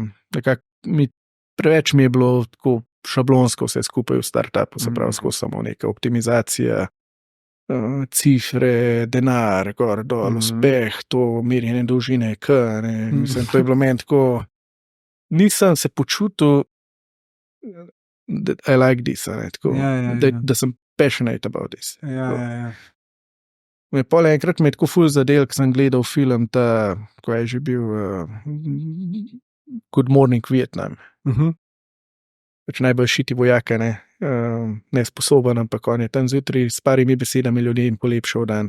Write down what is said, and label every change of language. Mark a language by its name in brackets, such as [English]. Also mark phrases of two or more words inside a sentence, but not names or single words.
[Slovenian] preveč mi je bilo tako šablonsko vse skupaj v startupu, se pravi, skozi samo neka optimizacija, cifre, denar, gor, dol, uspeh, to merjenje dolžine, mislim, to je bilo meni tako, nisem se počutil, [English] I like this, [Slovenian] tako, da sem [English] passionate about this. [Slovenian] Ja. Me pol enkrat me je tako ful zadel, ko sem gledal film, ko je že bil Good Morning Vietnam. pač najbolj šiti vojaka, nesposoben, ampak on je tam zjutraj s parimi besedami ljudi in polepšal dan.